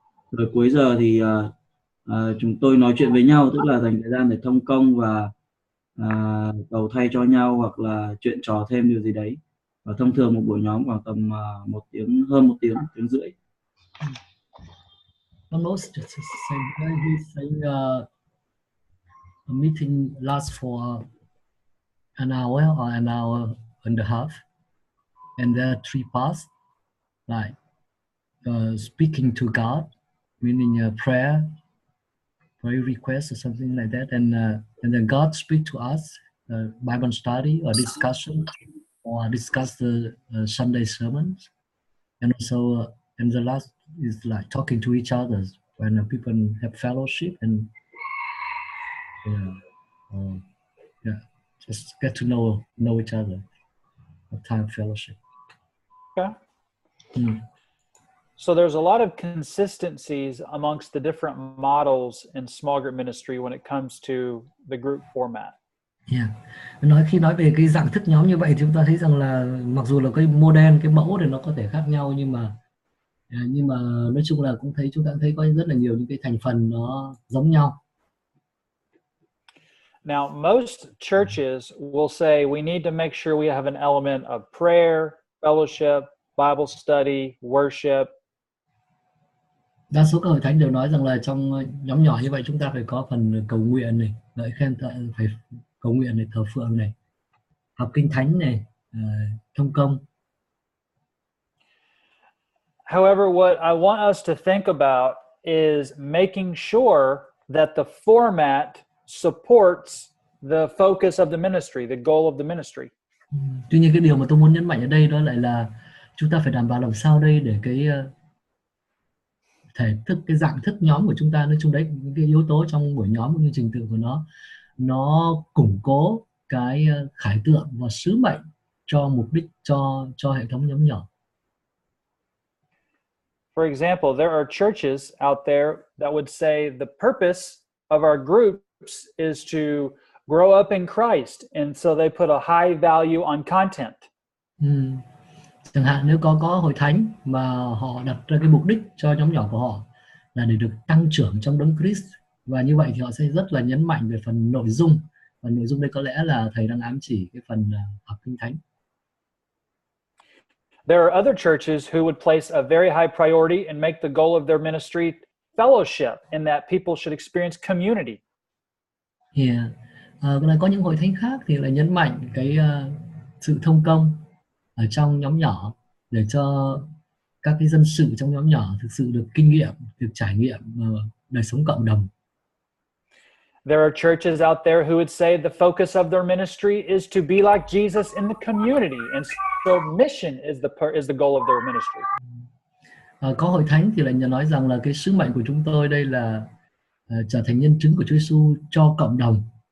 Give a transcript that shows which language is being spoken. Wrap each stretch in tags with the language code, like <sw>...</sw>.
<vi>Rồi cuối giờ thì chúng tôi nói chuyện với nhau, tức là dành thời gian để thông công và cầu thay cho nhau, hoặc là chuyện trò thêm điều gì đấy. Và thông thường một buổi nhóm khoảng tầm 1 tiếng, hơn 1 tiếng, 1 tiếng rưỡi.</vi> <en>Almost just the same. He's saying a meeting lasts for an hour or an hour and a half, and there are 3 parts, like speaking to God, meaning a prayer request or something like that, and then God speak to us, Bible study or discussion, or discuss the Sunday sermons, and also and the last is like talking to each other when people have fellowship and just get to know each other, have time of fellowship. Okay. So there's a lot of consistencies amongst the different models in small group ministry when it comes to the group format. Yeah.</en> <vi>Khi nói về cái dạng thức nhóm như vậy, chúng ta thấy rằng là mặc dù là cái model, cái mẫu thì nó có thể khác nhau, nhưng mà nói chung là chúng ta cũng thấy có rất là nhiều những cái thành phần nó giống nhau.</vi> <en>Now, most churches will say we need to make sure we have an element of prayer, fellowship, Bible study, worship.</en> <vi>Đa số các hội thánh đều nói rằng là trong nhóm nhỏ như vậy chúng ta phải có phần cầu nguyện này, ngợi khen, phải cầu nguyện này, thờ phượng này, học kinh thánh này, thông công.</vi> <en>However, what I want us to think about is making sure that the format supports the focus of the ministry, the goal of the ministry.</en> <vi>Tuy nhiên cái điều mà tôi muốn nhấn mạnh ở đây đó lại là chúng ta phải đảm bảo làm sao đây để cái cái dạng thức nhóm của chúng ta, nói chung đấy những cái yếu tố trong buổi nhóm cũng như trình tự của nó củng cố cái khải tượng và sứ mệnh cho mục đích cho hệ thống nhóm nhỏ.</vi> <en>For example, there are churches out there that would say the purpose of our groups is to grow up in Christ, and so they put a high value on content.</en> <vi>Chẳng hạn nếu có hội thánh mà họ đặt ra cái mục đích cho nhóm nhỏ của họ là để được tăng trưởng trong đấng Christ, và như vậy thì họ sẽ rất là nhấn mạnh về phần nội dung, và nội dung đây có lẽ là thầy đang ám chỉ cái phần học kinh thánh.</vi> <en>There are other churches who would place a very high priority and make the goal of their ministry fellowship, in that people should experience community.</en> <vi>Có những hội thánh khác thì lại nhấn mạnh cái sự thông công ở trong nhóm nhỏ, để cho các cái dân sự trong nhóm nhỏ thực sự được kinh nghiệm, được trải nghiệm đời sống cộng đồng.</vi> <en>There are churches out there who would say the focus of their ministry is to be like Jesus in the community, and so mission is the goal of their ministry.</en> <vi>Có hội thánh thì lại nói rằng là cái sứ mệnh của chúng tôi đây là trở thành nhân chứng của Chúa Giêsu cho cộng đồng.</vi>